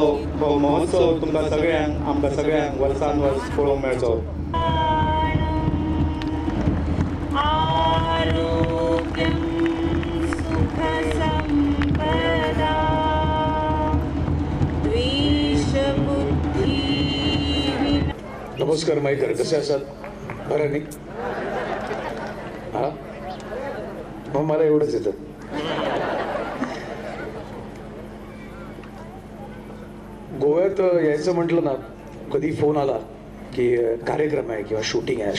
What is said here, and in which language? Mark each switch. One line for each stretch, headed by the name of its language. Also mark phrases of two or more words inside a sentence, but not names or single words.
Konkani: हो महोत्सव तुमकां सगळ्यांक आमकां सगळ्यांक वर्सान वर्स पळोवंक मेळचो. नमस्कार माईकर, कसे आसात?
Marathi: बरं नाही? हा मग मला एवढंच येतं. गोव्यात यायचं म्हटलं ना, कधी फोन आला की कार्यक्रम आहे किंवा शूटिंग आहे.